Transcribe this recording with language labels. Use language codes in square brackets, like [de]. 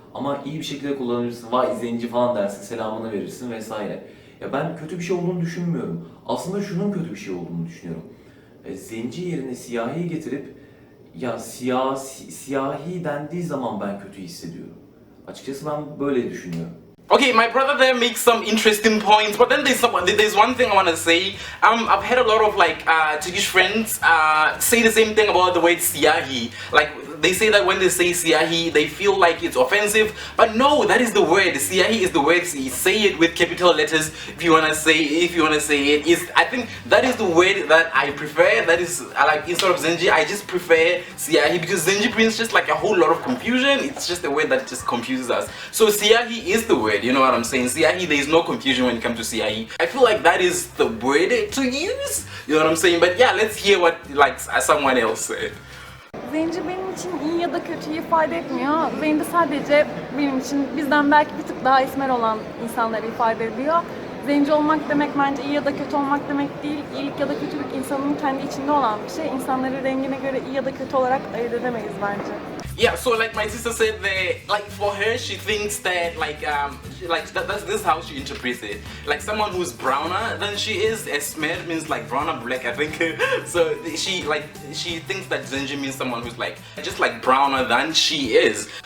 [tr] Ama iyi bir şekilde kullanırsın, vay zenci falan dersin, selamını verirsin vesaire. Ya ben kötü bir şey olduğunu düşünmüyorum. Aslında şunun kötü bir şey olduğunu düşünüyorum. Zenci yerine siyahi getirip siyahi dendiği zaman ben kötü hissediyorum. Açıkçası ben böyle düşünüyorum. [en] Okay, my brother there makes some interesting points, but then there's one thing I want to say. I've had a lot of Turkish friends say the same thing about the word siyahi. They say that when they say siyahi, they feel like it's offensive, but no, that is the word. Siyahi is the word. Say it with capital letters if you wanna say it. I think that is the word that I prefer. That is instead of zenci, I just prefer siyahi, because zenci brings just a whole lot of confusion. It's just a word that just confuses us. So siyahi is the word. You know what I'm saying? Siyahi, there is no confusion when it comes to siyahi. I feel like that is the word to use. You know what I'm saying? But yeah, let's hear what someone else said. [tr] Zenci benim için iyi ya da kötüyü ifade etmiyor. Zenci sadece benim için bizden belki bir tık daha esmer olan insanları ifade ediyor. Zenci olmak demek bence iyi ya da kötü olmak demek değil. İyilik ya da kötülük insanın kendi içinde olan bir şey. İnsanları rengine göre iyi ya da kötü olarak ayırt edemeyiz bence. [en] yeah, so like my sister said, like for her, she thinks that this is how she interprets it. Like someone who's browner than she is, esmer means like brown or black, I think. So she thinks that Zenci means someone who's like just like browner than she is.